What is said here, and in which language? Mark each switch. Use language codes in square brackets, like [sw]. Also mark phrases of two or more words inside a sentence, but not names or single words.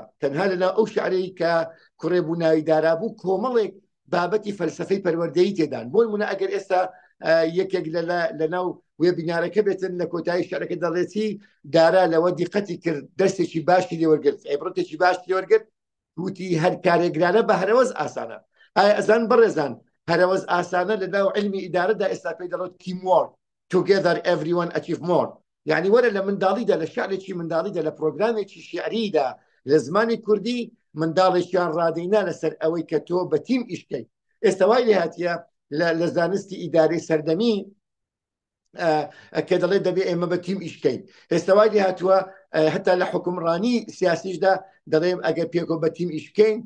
[ckb] تەنها لەناو ئەو شیعرەی کە کوڕێ بوو ناوی دارا بوو کۆمەڵێک بابەتی فەلسفەی پەروەردەیی تێدان بۆ نمونە ئەگەر ئێستا یەکێک لەناو وێبینارەکە بێتن لە کۆتایی شیعرەکە دەڵێتی دارا لەوە دیقەتی کرد دەستێکی باشی لێوەرگرت عیبرەتێکی باشی لێوەرگرت وتی هەر کارێگرانە بە هەرەوەز ئاسانە ئایا ئەزان بەڕێزان هەرەوەز ئاسانە لە ناو علمی ئیدارەدا ئێستا پێی دەڵێت [en] teamwork together everyone achieve more [ckb] یعنی وەرە لە منداڵیدا لە شعرێکی منداڵیدا لە پرۆگرامێکی شیعریدا لە زمانی کوردی منداڵێکیان ڕادەینا لەسەر ئەوەی کە تۆ بە تیم ئیشکەی ئێستا وای لێ هاتیە لە زانستی ئیدارەی سەردەمی کە دەڵێت دەبێ ئێمە بە تیم ئیشکەین ئێستا وای لێ هاتووە هەتا لە حکومڕانی سیاسیشدا دەڵێم ئەگەر پێکۆ بە تیم ئیشکەین